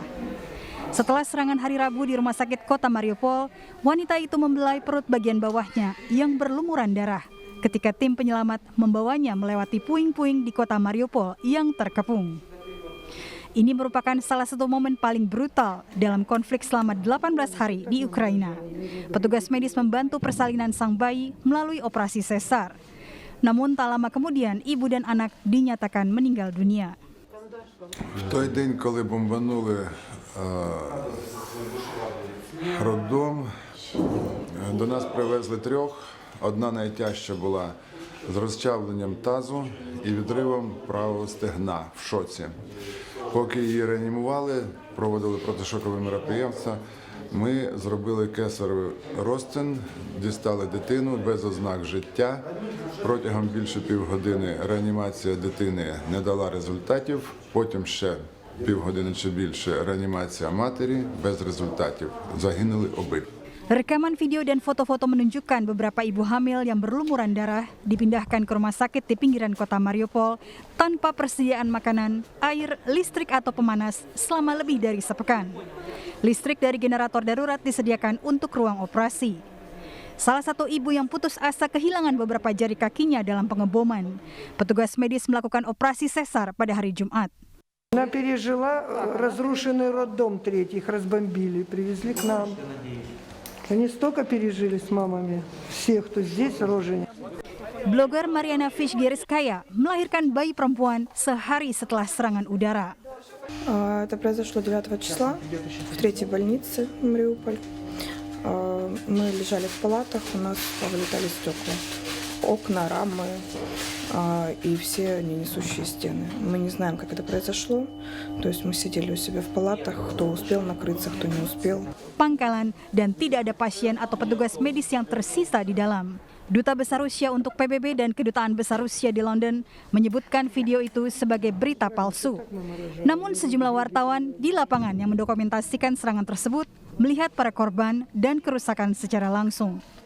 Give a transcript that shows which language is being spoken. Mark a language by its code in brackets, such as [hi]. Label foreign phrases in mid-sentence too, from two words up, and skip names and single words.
[id] Setelah serangan hari Rabu di rumah sakit kota Mariupol, wanita itu membelai perut bagian bawahnya yang berlumuran darah ketika tim penyelamat membawanya melewati puing-puing di kota Mariupol yang terkepung. Ini merupakan salah satu momen paling brutal dalam konflik selama 18 hari di Ukraina. Petugas medis membantu persalinan sang bayi melalui operasi sesar. Namun tak lama kemudian ibu dan anak dinyatakan meninggal dunia. [uk] В той день, коли бомбанули роддом, до нас привезли трьох. Одна найтяжча була з розчавленням тазу і відривом правого стегна в шоці. Поки її реанімували, проводили протишокові мероприємства, ми зробили кесаревий розтин, дістали дитину без ознак життя. Протягом більше півгодини реанімація дитини не дала результатів, потім ще півгодини чи більше реанімація матері без результатів. Загинули обидва. [id] Rekaman video dan foto-foto menunjukkan beberapa ibu hamil yang berlumuran darah dipindahkan ke rumah sakit di pinggiran kota Mariupol tanpa persediaan makanan, air, listrik atau pemanas selama lebih dari sepekan. Listrik dari generator darurat disediakan untuk ruang operasi. Salah satu ibu yang putus asa kehilangan beberapa jari kakinya dalam pengeboman. Petugas medis melakukan operasi sesar pada hari Jumat. [ru] Она пережила разрушенный роддом третий, их разбомбили, привезли к нам. Они столько пережили с мамами, все, кто здесь, рожени. [id] Blogger Mariana Fishgerskaya melahirkan bayi perempuan sehari setelah serangan udara. [ru] Это произошло 9 числа в третьей больнице в Мариуполь. Мы лежали в палатах, у нас повылетали стекла, окна, рамы и все несущие стены. Мы не знаем, как это произошло. То есть мы сидели у себя в палатах, кто успел накрыться, кто не успел. [id] Pangkalan dan tidak ada pasien atau petugas medis yang tersisa di dalam. Duta Besar Rusia untuk PBB dan Kedutaan Besar Rusia di London menyebutkan video itu sebagai berita palsu. Namun sejumlah wartawan di lapangan yang mendokumentasikan serangan tersebut melihat para korban dan kerusakan secara langsung.